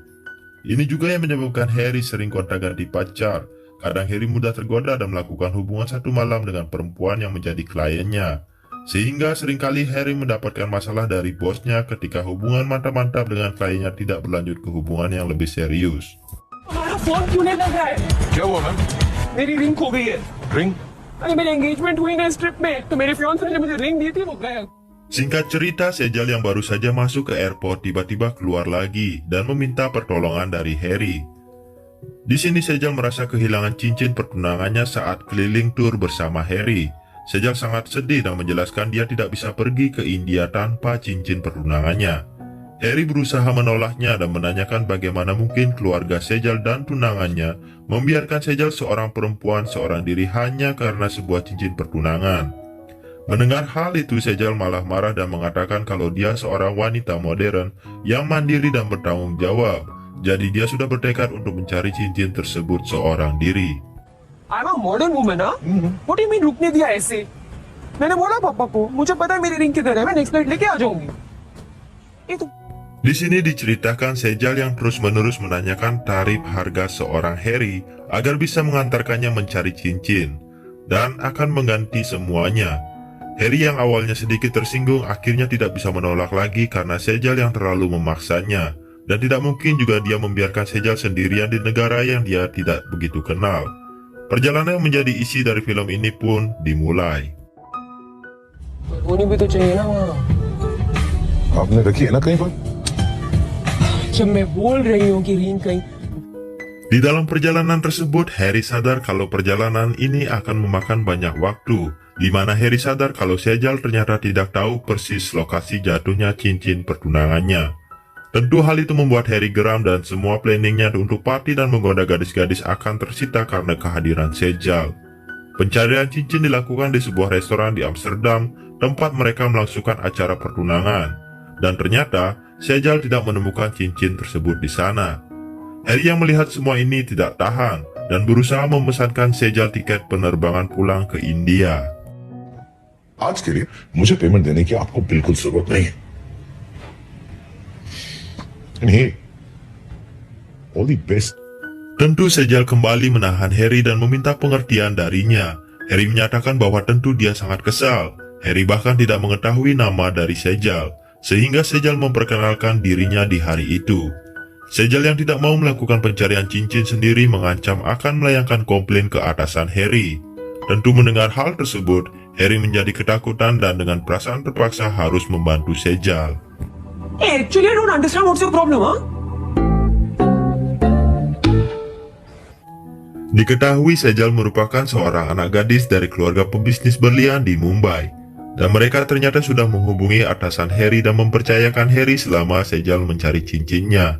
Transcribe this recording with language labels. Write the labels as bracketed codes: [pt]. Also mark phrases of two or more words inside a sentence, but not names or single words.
[id] Ini juga yang menyebabkan Harry sering gonta-ganti pacar. Kadang Harry mudah tergoda dan melakukan hubungan satu malam dengan perempuan yang menjadi kliennya. Sehingga seringkali Harry mendapatkan masalah dari bosnya ketika hubungan mantap-mantap dengan kliennya tidak berlanjut ke hubungan yang lebih serius. [hi] हमारा फोन क्यों नहीं लग रहा है क्या हुआ मैम? मेरी रिंग खो गई है रिंग? अरे मेरी एंगेजमेंट हुई ना इस ट्रिप में तो मेरे फियांसे ने मुझे रिंग दी थी वो गायब [id] Singkat cerita, Sejal yang baru saja masuk ke airport tiba-tiba keluar lagi dan meminta pertolongan dari Harry. Di sini Sejal merasa kehilangan cincin pertunangannya saat keliling tur bersama Harry. Sejal sangat sedih dan menjelaskan dia tidak bisa pergi ke India tanpa cincin pertunangannya. Harry berusaha menolaknya dan menanyakan bagaimana mungkin keluarga Sejal dan tunangannya membiarkan Sejal seorang perempuan seorang diri hanya karena sebuah cincin pertunangan. Mendengar hal itu, Sejal malah marah dan mengatakan kalau dia seorang wanita modern yang mandiri dan bertanggung jawab. Jadi dia sudah bertekad untuk mencari cincin tersebut seorang diri. [en] I'm a modern woman, huh? What do you mean [hi] रुकने दिया ऐसे? मैंने बोला पापा को, मुझे पता है मेरी रिंग किधर है, मैं [en] next flight [hi] लेके आ जाऊंगी. [id] Itu. Di sini diceritakan Sejal yang terus-menerus menanyakan tarif harga seorang Harry agar bisa mengantarkannya mencari cincin dan akan mengganti semuanya. Harry yang awalnya sedikit tersinggung akhirnya tidak bisa menolak lagi karena Sejal yang terlalu memaksanya, dan tidak mungkin juga dia membiarkan Sejal sendirian di negara yang dia tidak begitu kenal. Perjalanan yang menjadi isi dari film ini pun dimulai. [hi] होनी भी तो चाहिए ना वहाँ. आपने रखी है ना कहीं पर? जब मैं बोल रही हूँ कि रिंग कहीं [id] Di dalam perjalanan tersebut, Harry sadar kalau perjalanan ini akan memakan banyak waktu, di mana Harry sadar kalau Sejal ternyata tidak tahu persis lokasi jatuhnya cincin pertunangannya. Tentu hal itu membuat Harry geram dan semua planningnya untuk party dan menggoda gadis-gadis akan tersita karena kehadiran Sejal. Pencarian cincin dilakukan di sebuah restoran di Amsterdam, tempat mereka melangsungkan acara pertunangan. Dan ternyata, Sejal tidak menemukan cincin tersebut di sana. Harry yang melihat semua ini tidak tahan dan berusaha memesankan Sejal tiket penerbangan pulang ke India. [hi] आज के लिए मुझे पेमेंट देने की आपको बिल्कुल जरूरत नहीं है. [en] And hey, all the best. [id] Tentu Sejal kembali menahan Harry dan meminta pengertian darinya. Harry menyatakan bahwa tentu dia sangat kesal. Harry bahkan tidak mengetahui nama dari Sejal, sehingga Sejal memperkenalkan dirinya di hari itu. Sejal yang tidak mau melakukan pencarian cincin sendiri mengancam akan melayangkan komplain ke atasan Harry. Tentu mendengar hal tersebut, Harry menjadi ketakutan dan dengan perasaan terpaksa harus membantu Sejal. [en] Hey, actually I don't understand what's your problem, huh? [id] Diketahui Sejal merupakan seorang anak gadis dari keluarga pebisnis berlian di Mumbai. Dan mereka ternyata sudah menghubungi atasan Harry dan mempercayakan Harry selama Sejal mencari cincinnya.